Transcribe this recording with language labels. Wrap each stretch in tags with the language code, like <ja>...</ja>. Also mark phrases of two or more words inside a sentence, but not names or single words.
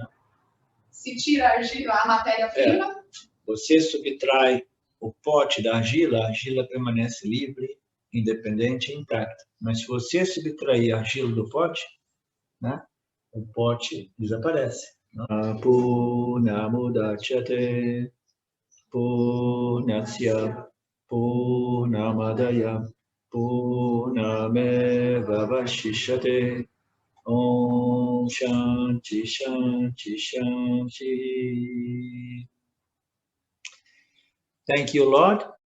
<pt>Se tira a argila, a matéria-prima? Você subtrai o pote da argila, a argila permanece livre, independente e intacta. Mas se você subtrair a argila do pote, né, o pote desaparece.</pt> <sa>पूर्णमुदच्यते पूर्णस्य पूर्णमादाय पूर्णमेवावशिष्यते ॐ शान्ति शान्ति शान्ति.</sa> <en>Thank you, Lord.</en>